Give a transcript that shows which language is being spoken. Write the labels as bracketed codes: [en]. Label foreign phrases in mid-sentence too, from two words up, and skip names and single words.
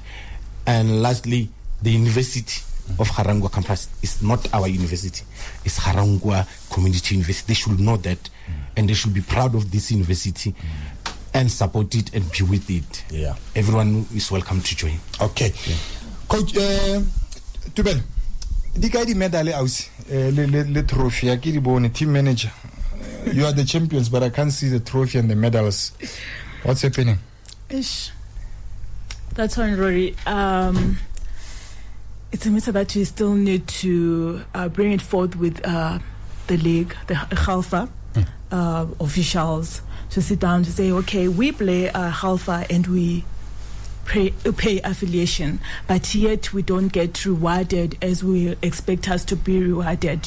[en] And lastly, the university of Harangua campus is not our university. It's Harangua Community University. They should know that, and they should be proud of this university and support it and be with it. Everyone is welcome to join. [st] Okay. Coach Tubel, di ka di medal aus le trophy ke di bone [en] team manager. You are the champions, but I can't see the trophy and the medals. What's happening? Ish. That's one, Rory. It's a matter that we still need to bring it forth with the league, the Khalfa officials, to sit down to say, okay, we play Khalfa and we pay affiliation, but yet we don't get rewarded as we expect us to be rewarded.